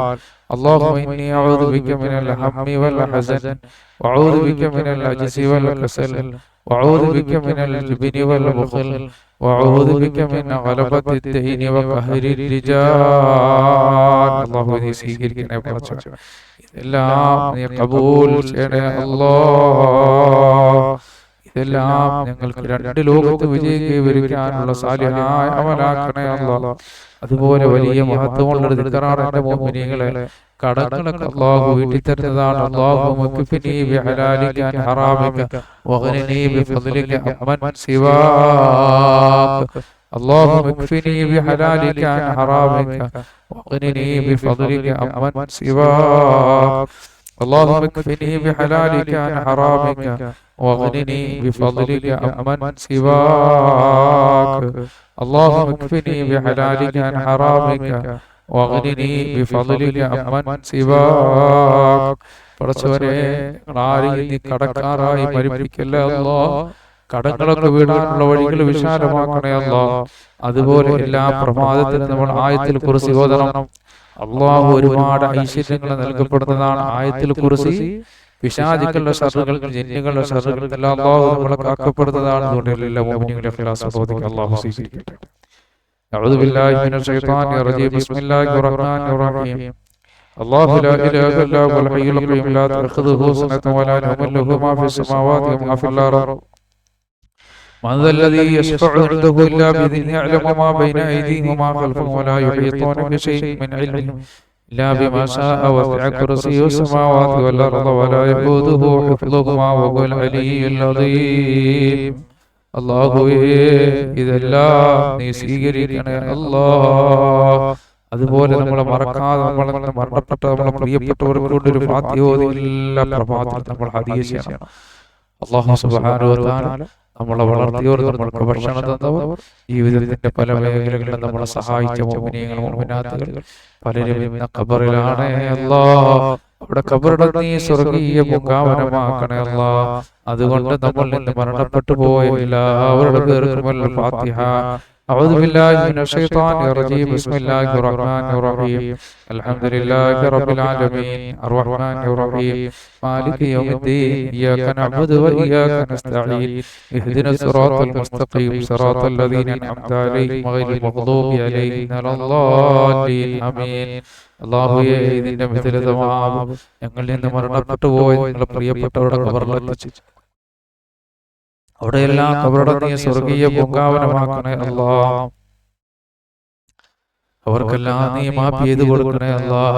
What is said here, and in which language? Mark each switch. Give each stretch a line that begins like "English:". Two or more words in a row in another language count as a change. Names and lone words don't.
Arabic: اللهم إني أعوذ بك من الهم والحزن وأعوذ بك من العجز والكسل وأعوذ بك من الجبن والبخل وأعوذ بك من غلبة الدين وقهر الرجال.
Malayalam: اللهم നീ സ്വീകരിക്കണേ പടച്ചവനേ. ഇതെല്ലാം നീ ഖബൂൽ ചെയ്യണേ അല്ലാഹ്. ഇതെല്ലാം ഞങ്ങൾക്ക് രണ്ട് ലോകത്ത് വിജയിക്കാനുള്ള സാലിഹായ അമലാക്കണേ അല്ലാഹ്. അതുപോലെ വലിയ മഹത്വമുള്ള ദിക്റാണ് എൻ്റെ മുഅ്മിനീങ്ങളെ. കടങ്ങളൊക്കെ അല്ലാഹു വീട്ടിൽ തരുന്നതാണ്.
Arabic: اللهم اكفني بحلالك عن حرامك وأغنني بفضلك عمن سواك. اللهم اكفني بحلالك عن حرامك وأغنني بفضلك عمن سواك. اللهم اكفني بحلالك عن حرامك واغنني بفضلك عمن سواك. اللهم اكفني بحلالك عن حرامك واغنني بفضلك عمن سواك.
Malayalam: പടച്ചവനെ ആരെയും നീ കടക്കാരായി മരിപ്പിക്കല്ലേ അല്ലാഹ്. കടങ്ങളൊക്കെ വീടാനുള്ള വഴികൾ വിശാലമാക്കണേ അല്ലാഹ്. അതുപോലെ എല്ലാ പ്രമാദത്തിനും നമ്മൾ ആയത്തിൽ കുർസി ഓതണം. അല്ലാഹു ഒരുപാട് ഐശ്വര്യങ്ങൾ നൽകപ്പെടുന്നതാണ് ആയത്തിൽ കുർസി. പിശാചുക്കളുടെ ശർറുകൾ ജിന്നുകളുടെ ശർറുകൾ എല്ലാം അല്ലാഹു നമ്മളെ കാക്കപ്പെടുന്നതാണ്. അതുകൊണ്ട് എല്ലാ മുഅ്മിനീങ്ങളും ഇഖ്ലാസ് ബോധിക്കുക. അല്ലാഹു സ്വീകരിക്കട്ടെ.
Arabic: أعوذ بالله من الشيطان الرجيم. بسم الله الرحمن الرحيم. الله لا إله إلا هو الحي القيوم لا تأخذه سنة ولا نوم له ما في السماوات وما في الأرض. من ذا الذي يشفع عنده إلا بإذنه يعلم ما بين أيديهم وما خلفهم ولا يحيطون بشيء من علمه إلا بما شاء وسع كرسيه السماوات والأرض ولا يؤوده حفظهما وهو العلي العظيم.
Malayalam: അല്ലാഹുവേ ഇതെല്ലാം നീ സ്വീകരിക്കണേ അല്ലാഹ്. അതുപോലെ നമ്മളെ മറക്കാതെ നമ്മളെ മരണപ്പെട്ട നമ്മളെ പ്രിയപ്പെട്ടവർക്കൊണ്ട് ഒരു ഫാത്തിഹ ഓതി എല്ലാ പ്രഭാതത്തിലും നമ്മൾ ഹദിയ ചെയ്യണം.
Arabic: الله سبحانه وتعالى
Malayalam: നമ്മളെ വളർത്തിയവർ, നമ്മൾക്ക് ഭക്ഷണം തന്നവർ, ജീവിതത്തിന്റെ പല മേഖലകളിലും നമ്മളെ സഹായിച്ച മുഅ്മിനീങ്ങൾ മുഅ്മിനാത്തുകൾ പലരും ഇന്ന് ഖബറിലാണ് അല്ലാഹ്. അവിടെ ഖബറിടം നീ സ്വർഗീയ പൂങ്കാവനമാക്കണേ അല്ലാഹ്. അതുകൊണ്ട് നമ്മളിൽ നിന്ന് മരണപ്പെട്ടു പോയ എല്ലാവരുടെ പേർക്കും ഫാത്തിഹ.
Arabic: أعوذ بالله من الشيطان الرجيم. بسم الله الرحمن الرحيم. الحمد لله رب العالمين الرحمن الرحيم مالك يوم الدين. إياك نعبد وإياك نستعين. اهدنا الصراط المستقيم صراط الذين أنعمت عليهم غير المغضوب عليهم ولا الضالين آمين.
Malayalam: അല്ലാഹുവേ ഇതിന്റെ മിഥിലതമാം ഞങ്ങളിൽ നിന്ന് മരണപ്പെട്ടു പോയ നിങ്ങളുടെ പ്രിയപ്പെട്ടവരുടെ ഖബറിലെത്തിച്ചു അവിടെയെല്ലാം ഖബറിടം നീ സ്വർഗീയ പൂങ്കാവനമാക്കണേ അല്ലാഹ്. അവർക്കെല്ലാം നീ മാഫ് ചെയ്തു കൊടുക്കണേ അല്ലാഹ്.